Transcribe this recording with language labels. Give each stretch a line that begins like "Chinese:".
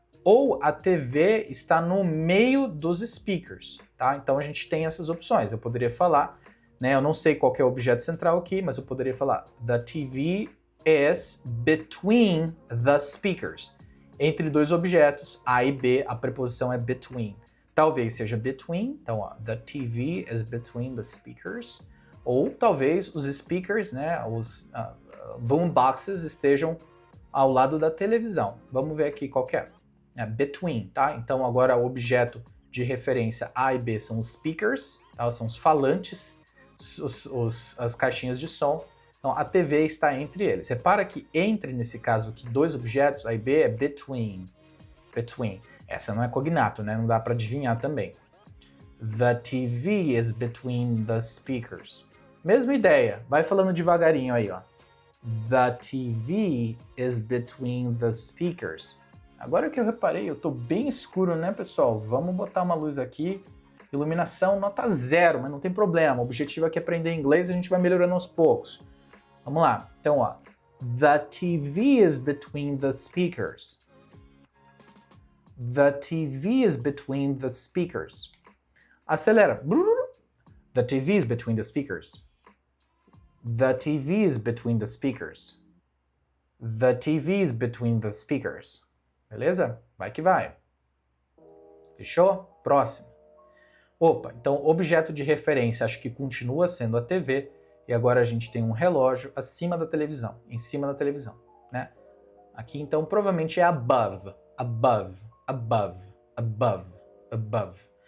Portuguese: Ou a TV está no meio dos speakers, tá? Então, a gente tem essas opções. Eu poderia falar, né? Eu não sei qual que é o objeto central aqui, mas eu poderia falar
English: The TV is between the speakers.
Portuguese: Entre dois objetos, A e B, a preposição é between. Talvez seja
English: between,
Portuguese: então ó,
English: the TV is between the speakers.
Portuguese: Ou talvez os speakers, né, os boomboxes estejam ao lado da televisão. Vamos ver aqui qual que é. É between, tá? Então agora o objeto de referência A e B são os speakers, tá? São os falantes, as caixinhas de som. Então a TV está entre eles. Repara que entre, nesse caso aqui, dois objetos, A e B é between. Between. Essa não é cognato, né? Não dá para adivinhar também.
English: The TV is between the speakers.
Portuguese: Mesma ideia. Vai falando devagarinho aí, ó.
English: The TV is between the speakers.
Portuguese: Agora que eu reparei, eu tô bem escuro, né, pessoal? Vamos botar uma luz aqui. Iluminação nota 0, mas não tem problema. O objetivo aqui é aprender inglês e a gente vai melhorando aos poucos. Vamos lá. Então, ó.
English: The TV is between the speakers. The TV is between the speakers.
Portuguese: Acelera.
English: The TV is between the speakers. The TV is between the speakers. The TV is between the speakers.
Portuguese: Beleza? Vai que vai. Fechou? Próximo. Opa, então objeto de referência acho que continua sendo a TV e agora a gente tem um relógio acima da televisão, em cima da televisão, né? Aqui então provavelmente é
English: above, above, above, above, above.